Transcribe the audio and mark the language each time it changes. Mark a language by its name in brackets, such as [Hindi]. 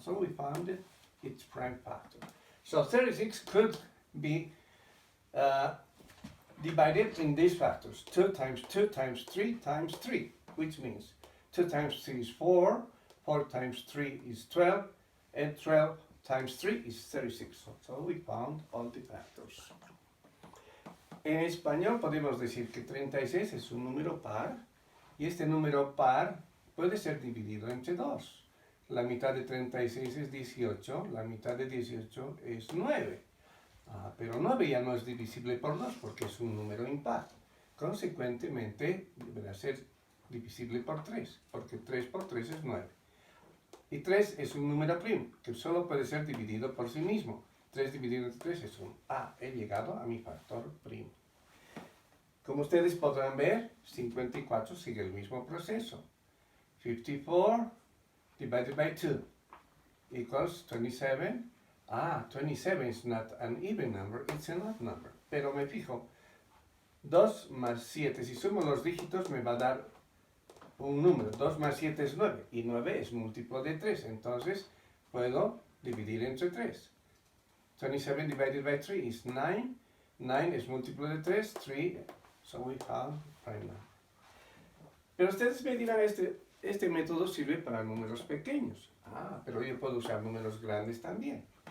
[English] So we found it, its prime factor. So 36 could be divided in these factors: 2 times 2 times 3 times 3, which means 2 times 3 is 4, 4 times 3 is 12, and 12 times 3 is 36. So we found all the factors. [Spanish] En español podemos decir que 36 es un número par, y este número par puede ser dividido entre 2. La mitad de 36 es 18, la mitad de 18 es 9. Pero 9 ya no es divisible por 2 porque es un número impar. Consecuentemente, deberá ser divisible por 3, porque 3 por 3 es 9. Y 3 es un número primo, que solo puede ser dividido por sí mismo. 3 dividido entre 3 es 1. He llegado a mi factor primo. Como ustedes podrán ver, 54 sigue el mismo proceso. [English] 54 divided by 2 equals 27. 27 is not an even number, it's an odd number. [Spanish] Pero me fijo, 2 más 7, si sumo los dígitos me va a dar un número. 2 más 7 es 9, y 9 es múltiplo de 3, entonces puedo dividir entre 3. [English] 27 divided by 3 is 9, 9 [Spanish] es múltiplo de [English] 3, 3, so we found prime number. [Spanish] Pero ustedes me dirán, este método sirve para números pequeños. Pero yo puedo usar números grandes también.